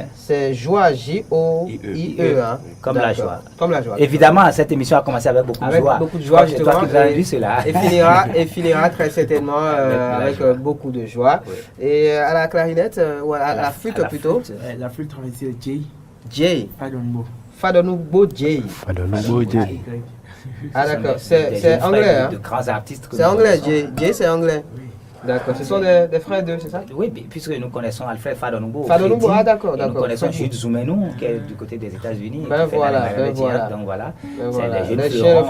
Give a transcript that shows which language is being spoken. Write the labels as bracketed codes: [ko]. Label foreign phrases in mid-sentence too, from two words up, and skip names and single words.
[fr] C'est Joie J-O-I-E. Hein? Comme la joie. Comme la joie. Évidemment, cette émission a commencé avec beaucoup de joie. Beaucoup de joie, c'est toi qui as vu cela. Et finira très certainement avec beaucoup de joie. Et à la clarinette, ou à la flûte plutôt. La flûte traversée Jay. Jay. Fadonbo. Fadonbo Jay. Fadonbo Jay. Ah d'accord, des c'est jeunes anglais, frères hein? de grands artistes. C'est anglais, Jay c'est anglais. D'accord, ce sont des frères d'eux, c'est ça? Oui, puisque nous connaissons Alfred Fadonoubo. Fadonoubo, ah d'accord, Nous d'accord. connaissons Jude Zoumenou, qui est du côté des États-Unis. Ben qui fait voilà, la ben voilà. Donc voilà, Ben c'est voilà. les jeunes Les chiens ne fleurons.